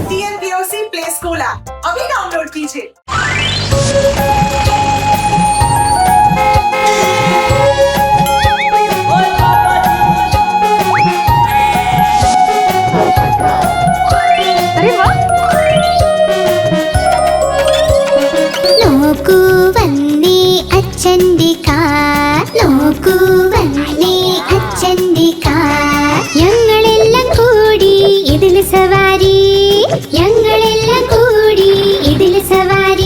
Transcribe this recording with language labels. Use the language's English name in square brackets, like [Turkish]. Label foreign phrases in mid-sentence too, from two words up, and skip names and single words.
[Hindi] TNPOC प्ले स्कूल ऐप अभी डाउनलोड कीजिए। अरे वाह। [Malayalam] നോക്കൂ വന്നേ അച്ഛന്റെ കാർ, നോക്കൂ വന്നേ അച്ഛന്റെ കാർ. ഞങ്ങളെല്ലാം കൂടി ഇതിൽ സവാരി, ഞങ്ങളെല്ലാം കൂടി ഇതിൽ സവാരി.